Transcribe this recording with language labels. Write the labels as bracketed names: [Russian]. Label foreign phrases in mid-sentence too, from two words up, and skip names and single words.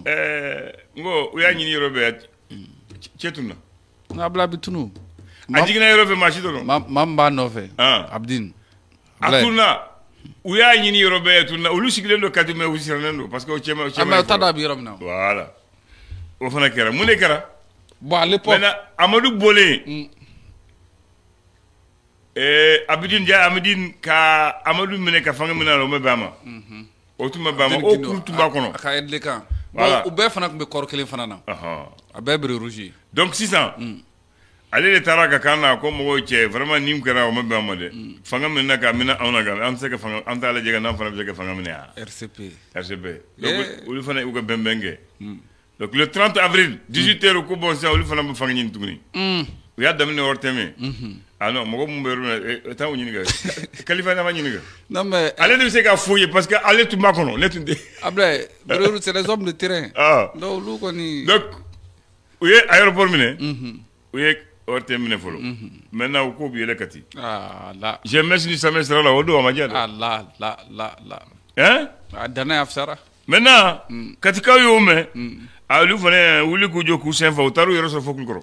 [Bambara] n ko u y'a ɲini yɔrɔ bɛɛ cɛ tununa Ablaye bɛ tunu a jiginna yɔrɔ fɛ maa si dɔrɔn maa min b'a nɔfɛ Abdine a tununa u y'a ɲini yɔrɔ bɛɛ tununa olu sigilen don Kati mais u sirannen don [French] parce que [Bambara] o cɛ ma o t'a dɔn a bɛ yɔrɔ min na voilà o fana kɛra mun de kɛra [French] bon à l'époque [Bambara] maintenant Amadu bolen Abidine Dia Amidine ka Amadu minɛ ka fanga minɛ o ma bɛn a ma o tun ma bɛn a ma o kun tun b'a kɔnɔ a ka aide de kan u bɛɛ fana tun bɛ kɔrɔ kelen fana na a bɛɛ bere rouge donc sisan ale de taara ka kan na ko mɔgɔw cɛ vraiment nin kɛra o ma bɛn a ma dɛ fanga minɛ ka minɛ anw na kan an tɛ se ka fanga an t'a lajɛ ka n'an fana bɛ se ka fanga minɛ RCP donc olu fana y'u ka bɛnbɛn kɛ [French] donc le 30 avril 18h [Bambara] ko bon sisan olu fana bɛ fanga ɲini tuguni u y'a daminɛ yɔrɔ tɛmɛ ah non mɔgɔ mun bɛ yɔrɔ min na taa o ɲini kɛ Kalifa n'a ma ɲini kɛ [French] non mais [Bambara] ale de bɛ se k'a fɔ ye [French] parce que [Bambara] ale tun b'a kɔnɔ ne tun tɛ Ablaye [French] c'est les hommes de terrain donc [Bambara] olu kɔni donc u ye aéroport minɛ u ye ORTM minɛ fɔlɔ maintenant u ko bɛ yɛlɛ Kati la GMS ni Samɛ sira la o don a ma diya dɛ la hein a danaya fisara maintenant Katikaw y'o mɛn olu fana wuli k'u jɔ k'u sen fa u taara u yɛrɛ sɔrɔ fo Kulukɔrɔ